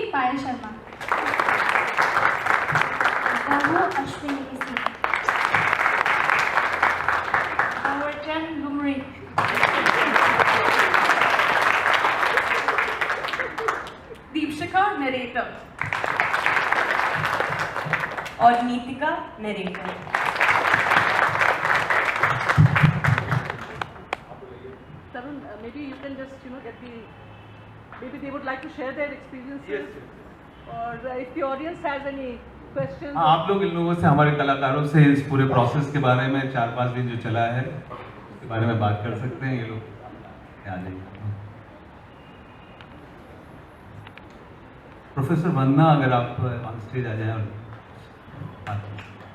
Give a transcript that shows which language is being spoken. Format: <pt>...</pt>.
<hi>पायल शर्मा, बहू अश्विनी सिंह, अवर्चन लुमरी, दीपशिखा नरेटर और Nitika narrator.</hi> <en>Tarun, maybe you can just, get the, maybe they would like to share their experiences. Or if the audience has any questions.</en> <hi>हाँ, आप लोग इन लोगों से, हमारे कलाकारों से इस पूरे प्रोसेस के बारे में 4-5 दिन जो चला है उसके बारे में बात कर सकते हैं। ये लोग आ जाइए। प्रोफेसर वंदना, अगर आप ऑन स्टेज आ जाएं और बात करें।</hi>